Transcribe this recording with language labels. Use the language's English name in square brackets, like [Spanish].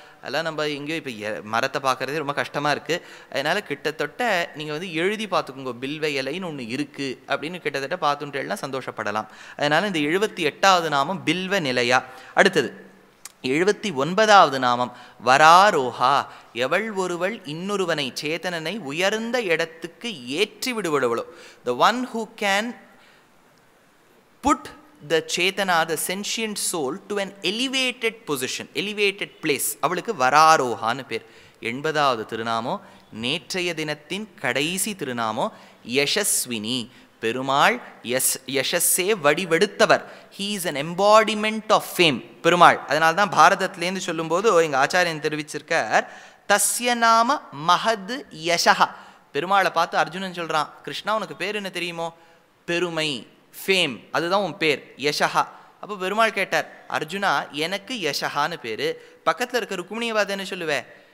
[Tamil] அதெல்லாம் நம்ம எங்கேயோ இப்போ மரத்தை பார்க்குறதே ரொம்ப கஷ்டமாக இருக்குது. அதனால் கிட்டத்தட்ட நீங்கள் வந்து எழுதி பார்த்துக்கோங்க, பில்வ இலைன்னு ஒன்று இருக்குது அப்படின்னு கிட்டத்தட்ட பார்த்துட்டேன்னா சந்தோஷப்படலாம். அதனால் இந்த 78வது நாமம் பில்வ நிலையா. அடுத்தது 79வது நாமம் வராரோஹா. எவள் ஒருவள் இன்னொருவனை சேதனனை உயர்ந்த இடத்துக்கு ஏற்றி விடுவளவளோ. [English] The one who can put the chetana, the sentient soul, to an elevated position, elevated place. [Tamil] அவளுக்கு வராரோஹான்னு பேர். 80வது திருநாமம் நேற்றைய தினத்தின் கடைசி திருநாமம் Yashaswini. Perumal யசஸ்ஸே வடிவெடுத்தவர். [English] He is an embodiment of fame. [Tamil] Perumal. அதனால தான் பாரதத்திலேருந்து சொல்லும்போது எங்கள் ஆச்சாரியன் தெரிவிச்சிருக்கார், [Sanskrit] தஸ்ய நாம மஹத் யசஹா. [Tamil] பெருமாளை பார்த்து அர்ஜுனன் சொல்கிறான், கிருஷ்ணா உனக்கு பேர் என்ன தெரியுமோ? பெருமை, ஃபேம், அதுதான் உன் பேர், யசஹா. அப்போ பெருமாள் கேட்டார், அர்ஜுனா எனக்கு யசஹான்னு பேர், பக்கத்தில் இருக்க ருக்மிணியை பார்த்து என்ன சொல்லுவேன்?